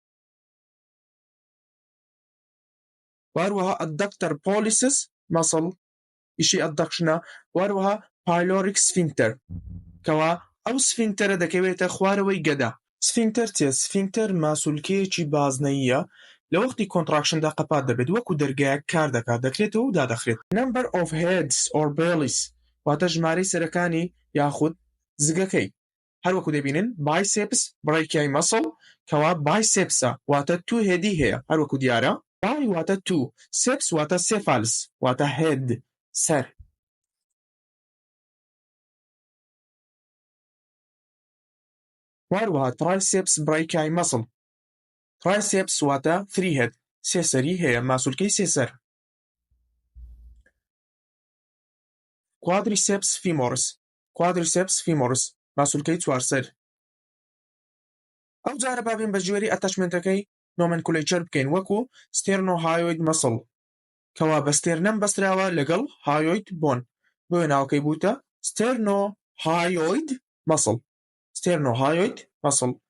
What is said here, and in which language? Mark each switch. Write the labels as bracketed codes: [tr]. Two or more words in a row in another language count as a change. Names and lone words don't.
[ckb] وهروەها [en] adductor pollicis muscle [ckb] ئیشی ئەددەکشنە، وهروەها [en] pyloric sphincter [ckb] کەوا ئەو سفینکتەرە دەکەوێتە خوارەوەی گەدا. سفینکتەر چێ؟ سفینکتەر ماسوولکەیەکی بازنەییە لە وەختی کۆنتراکشندا قەپات دەبێت وەکو دەرگایەک کار دەکات، دەکرێتەوە و دادەخرێت. [en] Number of heads or bellies [ckb] واتە ژمارەی سەرەکانی یاخود زگەکەی. هەروەکو دەبینن [en] biceps brachial muscle [ckb] کەوا bicepsە واتە 2 هێدی هەیە، هەروەکو دیارە bi واتە 2، ceps واتە cephalus واتە head سەر. وهروەها [en] triceps brachial muscle، [ckb] triceps واتە 3 head، سێ سەری هەیە، ماسوولکەی سێ سەر. [la] quadriceps femoris، quadriceps femoris [ckb] ماسوولکەی چوار سەر. ئەو جارە بابین بە ژێری ئەتەچمنتەکەی نۆمنکولەیچەر بکەین وەکو [en] sternohyoid muscle [ckb] کەوا بە ستێرنەم بەستراوە لەگەڵ [en] hyoid bone, [ckb] بۆیە ناوەکەی بووتە [en] sternohyoid muscle, sternohyoid muscle.